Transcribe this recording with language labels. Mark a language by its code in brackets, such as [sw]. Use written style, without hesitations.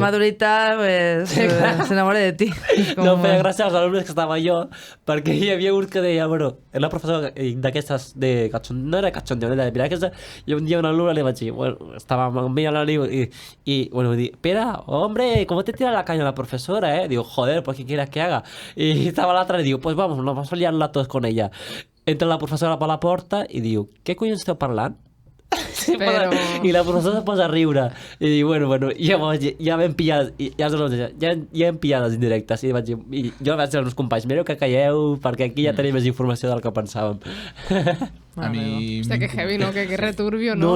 [es] madurita pues, se enamore de ti. [ca] És com- No feia gràcia als alumnes que estava jo, perquè hi havia un que deia, bueno, era una professora d'aquestes de cachondeo, no era cachondeo, era de mirar aquesta, i un dia una alumna li vaig dir, bueno, estava amb mi a la [es] y bueno, me dijo, espera, hombre, ¿cómo te tira la caña la profesora, Digo, joder, pues ¿qué quieres que haga? Y estaba la otra y digo, pues vamos, nos vamos a liarla todos con ella. [ca] Entra la professora per la porta i diu, què collons esteu parlant? Però... I la professora es posa a riure i diu, bueno, llavors ja vam pillar ja hem pillat les indirectes i, jo vaig dir als meus companys, mireu que calleu perquè aquí ja tenim més informació del que pensàvem. A mi... Hòstia, que heavy, no? Que returbio, no?